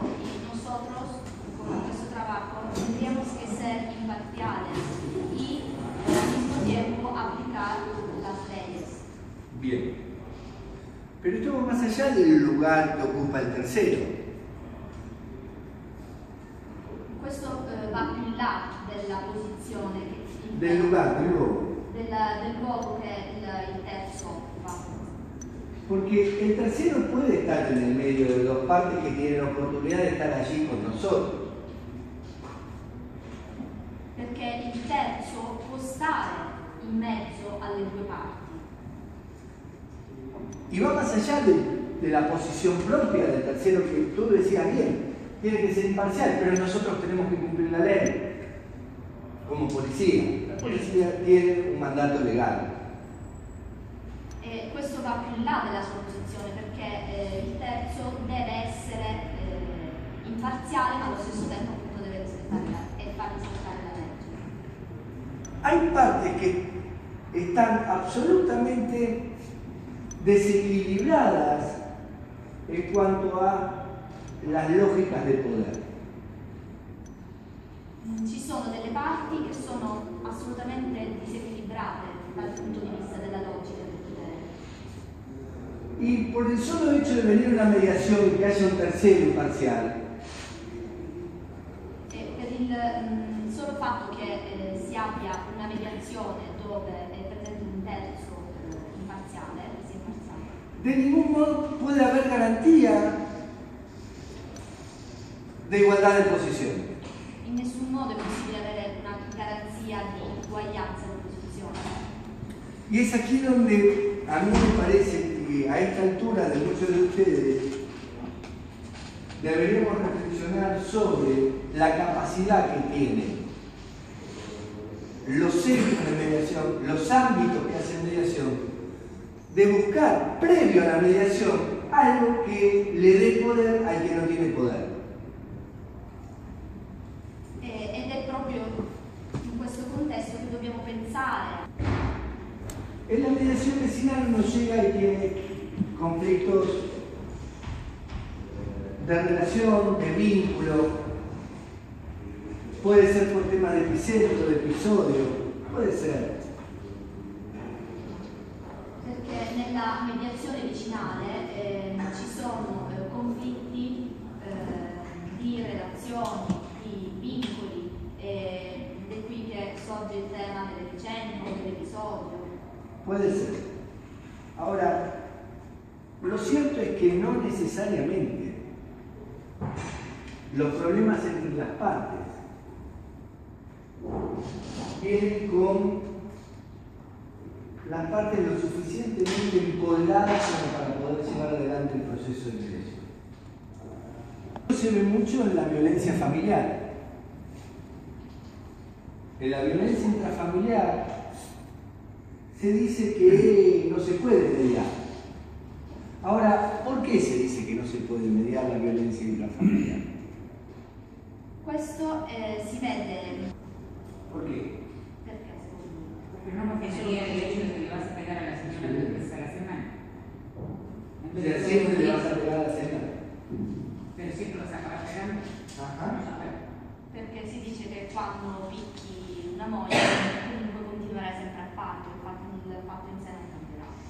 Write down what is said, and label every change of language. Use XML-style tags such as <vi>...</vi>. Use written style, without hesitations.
<es>Y nosotros, con nuestro trabajo, tendríamos que ser imparciales y al mismo tiempo aplicar las leyes. Bien. Pero esto va más allá del lugar que ocupa el tercero.</es> <it>Questo va più in là della posizione</it> <es>Del lugar, del</es> <it>luogo che il terzo occupa.</it> <es>Porque el tercero puede estar en el medio de dos partes que tienen la oportunidad de estar allí con nosotros.</es> <it>Perché il terzo può stare in mezzo alle due parti.</it> <es>Y va más allá de la posición propia del tercero, que tú decías bien, tiene que ser imparcial, pero nosotros tenemos que cumplir la ley como policía. La policía tiene un mandato legal.</es> <it>E questo va più in là della sua posizione, perché il terzo deve essere imparziale, ma allo stesso tempo appunto deve rispettare e far rispettare la legge.</it> <es>Hay partes que están absolutamente desequilibradas en cuanto a las lógicas del poder.</es> <it>Ci sono delle parti che sono assolutamente disequilibrate dal punto di vista della logica del potere.</it> <es>Y por el solo hecho de venir una mediación y que haya un tercero imparcial,</es> <it>E per il solo fatto che si abbia una mediazione dove è presente un terzo imparziale, sia imparziale,</it> <es>de ningún modo puede haber garantía de igualdad de posición.</es> <it>in nessun modo è possibile avere una garanzia di uguaglianza di posizione.</it> <es>Y es aquí donde a mí me parece que a esta altura de muchos de ustedes deberíamos reflexionar sobre la capacidad que tienen los centros de mediación, los ámbitos que hacen mediación, de buscar previo a la mediación algo que le dé poder al que no tiene poder.</es> <it>Ed è proprio in questo contesto che dobbiamo pensare.</it> <es>En la mediación vecinal uno llega y tiene conflictos de relación, de vínculo, puede ser por temas de epicentro, de episodio, puede ser.</es> <it>Perché nella mediazione vicinale ci sono conflitti di relazioni, di vincoli, ed è qui che sorge il tema dell'epicentro, dell'episodio.</it> <es>Puede ser. Ahora, lo cierto es que no necesariamente los problemas entre las partes vienen con las partes lo suficientemente empoderadas como para poder llevar adelante el proceso de mediación. Esto se ve mucho en la violencia familiar. En la violencia intrafamiliar se dice que no se puede mediar.</es> <it>Ahora, ¿por qué se dice che non si può mediare la violenza intrafamiliare? Questo si vede.</it> <es>¿Por qué?</es> <it>Perché?</it> <es>Porque no afectaría el hecho de que le vas a pegar a la señora después a la semana. O sea, siempre le vas a pegar a la cena. Pero siempre lo acabas pegando. Ajá.</es> <it>Perché si dice che quando picchi una moglie comunque continuerai sempre a farlo, il fatto in sé non cambierà.</it>